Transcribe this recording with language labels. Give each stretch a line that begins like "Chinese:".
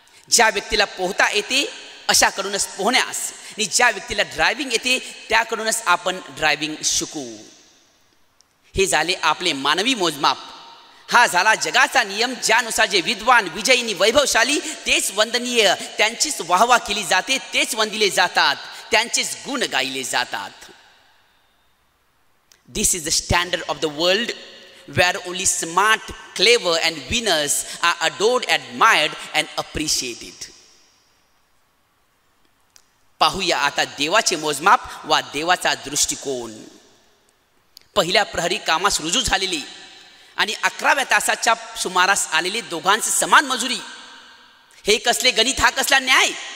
Marathi: ज्या व्यक्तीला पोहता येते अशाकडूनच पोहण्यास, आणि ज्या व्यक्तीला ड्रायव्हिंग येते त्याकडूनच आपण ड्रायव्हिंग शिकू. हे झाले आपले मानवी मोजमाप. हा झाला जगाचा नियम, ज्यानुसार जे विद्वान, विजयी, वैभवशाली तेच वंदनीय, त्यांचीच वाहवा केली जाते, तेच वंदिले जातात, त्यांचेच गुण गायले जातात.
English: This is the standard of the world where only smart, clever and winners are adored, admired and appreciated.
Marathi: पाहूया आता देवाचे मोजमाप वा देवाचा दृष्टिकोन. पहिल्या प्रहरी कामास रुजू झालेली आणि 11व्या तासाच्या सुमारास आलेले दोघांचे समान मजुरी. हे कसले गणित, हा कसला न्याय?